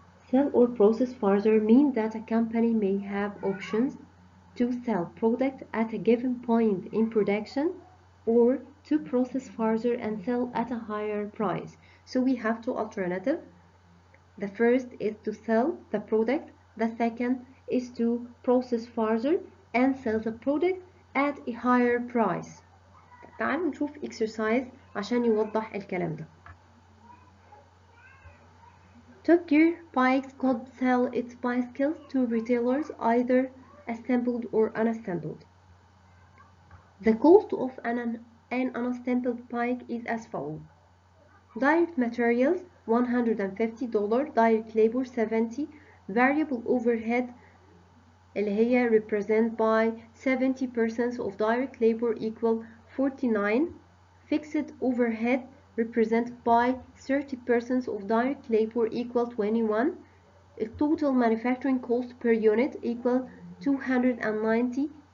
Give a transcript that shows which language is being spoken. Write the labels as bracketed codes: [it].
[en] Sell or process further means that a company may have options to sell product at a given point in production or to process further and sell at a higher price. So we have two alternatives. The first is to sell the product. The second is to process further and sell the product at a higher price. [ar] تعالوا نشوف exercise عشان يوضح الكلام ده. [en] Top Gear bikes could sell its bicycles to retailers either assembled or unassembled. The cost of an unassembled bike is as follows. Direct materials $150, direct labor $70, variable overhead [ar] اللي هي [en] represent by 70% of direct labor equal 49, fixed overhead represented by 30% of direct labor equal 21, total manufacturing cost per unit equal $290.